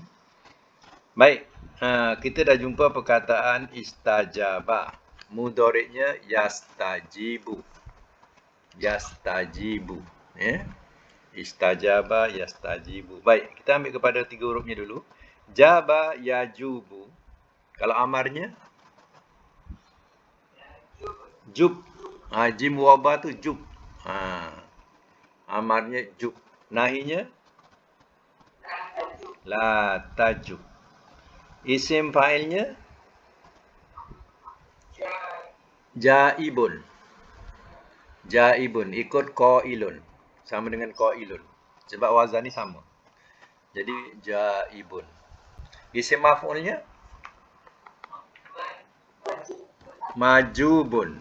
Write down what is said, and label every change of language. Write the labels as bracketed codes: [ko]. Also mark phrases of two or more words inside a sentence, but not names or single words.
[ms] Baik, kita dah jumpa perkataan istajaba. Mudhari'nya yastajibu. Yastajibu, ya. [ar] Istajaba yastajibu. [ms] Baik, kita ambil kepada 3 hurufnya dulu. [ar] Jaba yajubu. [ms] Kalau amarnya jub. [ar] Jim waba [ms] tu jub. Amarnya jub. Nahinya [ar] la tajub. [ms] Isim fa'ilnya jaibun. Jaibun ikut qailun. Sama dengan qailun. Sebab wazan ni sama. Jadi jaibun. Isim maf'ulnya majubun.